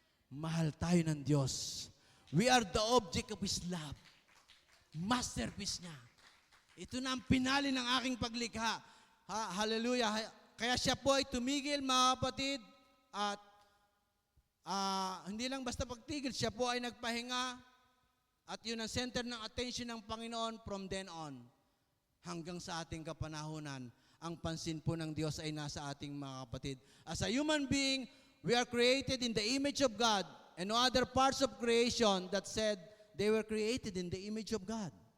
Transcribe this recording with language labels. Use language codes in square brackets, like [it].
[tl] Mahal tayo ng Diyos. [en] We are the object of His love. [tl] Masterpiece niya. Ito na ang pinali ng aking paglikha. Hallelujah. Kaya siya po ay tumigil, mga kapatid, at hindi lang basta pagtigil, siya po ay nagpahinga, at yun ang center ng attention ng Panginoon [en] from then on. [tl] Hanggang sa ating kapanahunan, ang pansin po ng Diyos ay nasa ating mga kapatid. [en] As a human being, we are created in the image of God, and no other parts of creation that said they were created in the image of God.